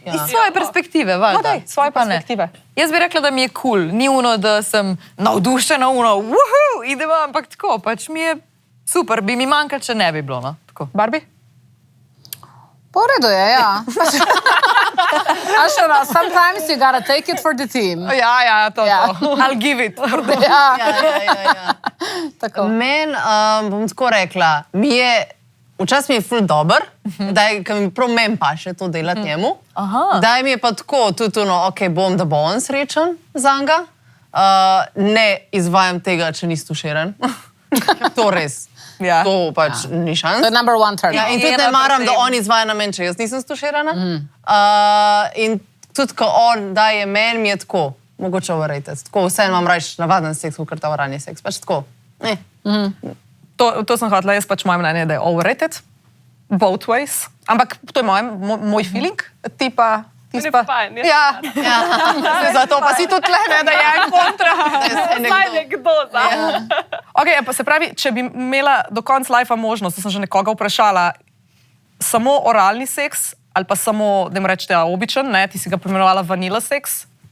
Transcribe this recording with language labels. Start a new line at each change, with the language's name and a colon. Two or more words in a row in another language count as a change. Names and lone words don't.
Slovenian: Iz svoje perspektive, valjda. No daj, svoje perspektive. Jaz bi rekla, da mi je cool. Ni uno, da sem navdušena, uno, idemo, ampak tako, pač mi je Super, bi mi manjkalo, če ne bi bilo, no? Tako. Barbie? Po redu je, ja. A še no,
English: sometimes you gotta take it for the team.
Slovenian: Ja, to. Ja.
English: I'll give it.
Slovenian: Ja, tako. Meni, bom tako rekla, včasih mi je ful dober, ker mi prav meni paše to delati njemu. Daj mi je pa tako, tudi ok, da bo on srečen zanga. Ne izvajam tega, če ni stuširan. To res. Ja. To pač ni šans. To je
English: number one turn.
Slovenian: Ja, in tudi ne maram, da on izvaja na meni, če jaz nisem stuširana. In tudi, ko on daje meni, mi je tako, mogoče overrated. Tako, vseeno imam rajš navaden seks, kot ta oralni seks. Pač tako, ne. To sem hotela, jaz pač moje mnenje, da je overrated.
English: Both ways.
Slovenian: Ampak to je moj feeling. Ti pa... Ja. Zato pa si tudi tle, ne, da je en kontra. Zdaj nekdo, da. Ok, pa se pravi, če bi imela do konca lifea možnost, to sem že nekoga vprašala, samo oralni seks ali pa samo, da jim rečete, običen, ne, ti si ga pomenovala vanila seks.